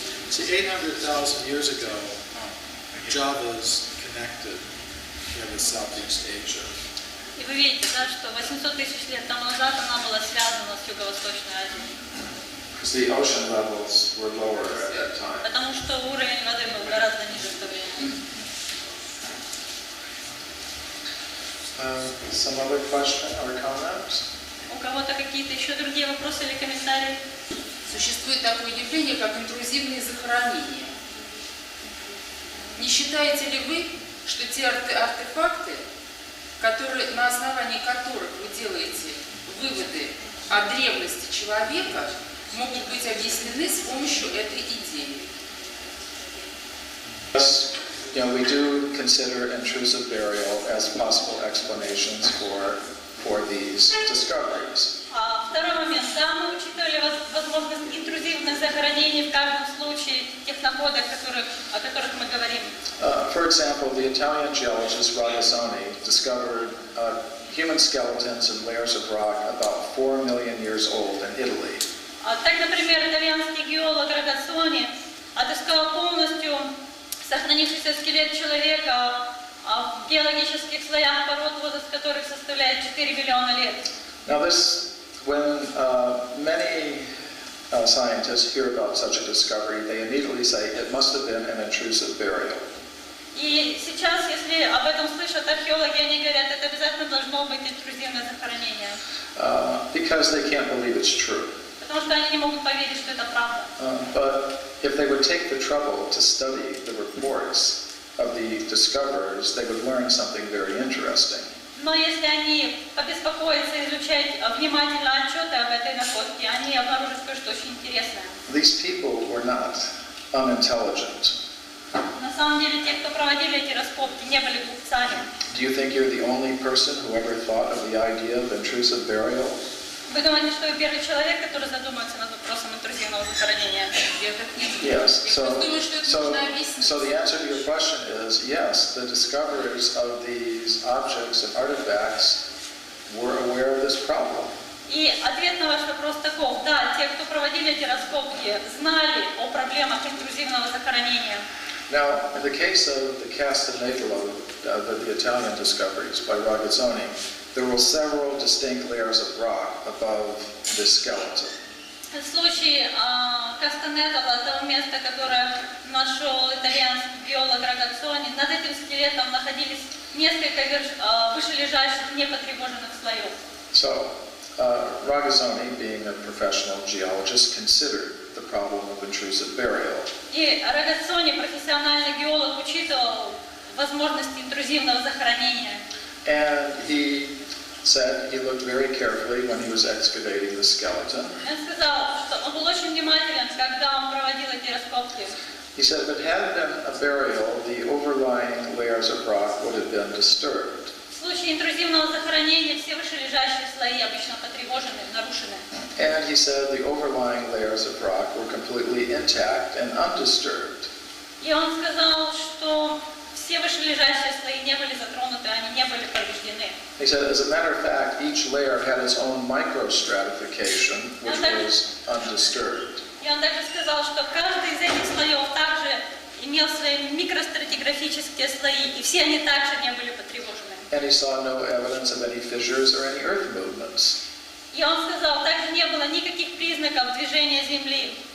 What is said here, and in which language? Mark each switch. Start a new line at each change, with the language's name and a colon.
English: See, 800,000 years ago, Java's connected with Southeast Asia.
Russian: И вы видите, да, что 800 тысяч лет тому назад она была связана с Юго-Восточной Азией.
English: Because the ocean levels were lower at that time.
Russian: Потому что уровень воды был гораздо ниже в то время.
English: Some other question or comment?
Russian: У кого-то какие-то еще другие вопросы или комментарии? Существует такое явление, как интрузивные захоронения. Не считаете ли вы, что те артефакты, на основании которых вы делаете выводы о древности человека, могут быть объяснены с помощью этой идеи?
English: Yes, you know, we do consider intrusive burial as possible explanations for these discoveries.
Russian: Второй момент. Да, мы учитывали возможность интрузивных захоронений в каждом случае тех находок, о которых мы говорим.
English: For example, the Italian geologist Ragazzoni discovered human skeletons and layers of rock about 4 million years old in Italy.
Russian: Так, например, итальянский геолог Рагацони отыскал полностью сохранившийся скелет человека в геологических слоях пород, возраст которых составляет 4 миллиона лет.
English: Now when many scientists hear about such a discovery, they immediately say it must have been an intrusive burial.
Russian: И сейчас, если об этом слышат археологи, они говорят, это обязательно должно быть интрузивное захоронение.
English: Because they can't believe it's true.
Russian: Потому что они не могут поверить, что это правда.
English: But if they would take the trouble to study the reports of the discoverers, they would learn something very interesting.
Russian: Но если они побеспокоятся изучать внимательно отчеты об этой находке, они обнаружат кое-что очень интересное.
English: These people were not unintelligent.
Russian: На самом деле, те, кто проводили эти раскопки, не были глупцами.
English: Do you think you're the only person who ever thought of the idea of intrusive burial?
Russian: Вы думаете, что вы первый человек, который задумается над вопросом интрузивного захоронения?
English: Yes. So the answer to your question is yes. The discoverers of these objects and artifacts were aware of this problem.
Russian: И ответ на ваш вопрос таков: да, те, кто проводили эти раскопки, знали о проблемах интрузивного захоронения.
English: Now, in the case of the Castanedolo, the Italian discoveries by Ragazzoni, there were several distinct layers of rock above the skeleton.
Russian: В случае Кастанедола, того места, которое нашел итальянский геолог Рагацони, над этим скелетом находились несколько вышележащих непотревоженных слоев.
English: So, Ragazzoni, being a professional geologist, considered the problem of intrusive burial.
Russian: И Рагацони, профессиональный геолог, учитывал возможности интрузивного захоронения.
English: And he said he looked very carefully when he was excavating the skeleton.
Russian: Он сказал, что он был очень внимателен, когда он проводил эти раскопки.
English: He said if it had been a burial, the overlying layers of rock would have been disturbed.
Russian: В случае интрузивного захоронения все вышележащие слои обычно потревожены, нарушены.
English: And he said the overlying layers of rock were completely intact and undisturbed.
Russian: И он сказал, что все вышележащие слои не были затронуты, они не были повреждены.
English: He said, as a matter of fact, each layer had its own microstratification, which was undisturbed.
Russian: И он также сказал, что каждый из этих слоев также имел свои микростратификации, стратиграфические слои, и все они также не были потревожены.
English: And he saw no evidence of any fissures or any earth movements.
Russian: И он сказал, также не было никаких признаков движения Земли.